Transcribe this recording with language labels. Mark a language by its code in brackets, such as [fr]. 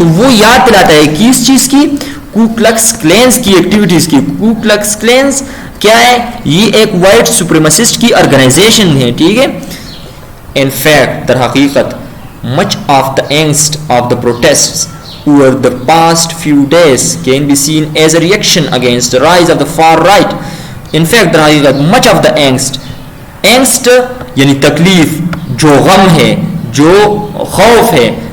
[ur] تو وہ یاد دلاتا ہے کس چیز کی, کو کلکس کلینز کی ایکٹیویٹیز کی. کو کلکس کلینز کیا ہے, یہ ایک وائٹ سپریمسسٹ کی آرگنائزیشن ہے, ٹھیک ہے. [en] in fact, [ur] در حقیقت, [en] much of the angst of the protests over the past few days can be seen as a reaction against the rise of the far right. In fact, [ur] در حقیقت, [en] much of the angst [ur] یعنی تکلیف, جو غم ہے, جو خوف ہے,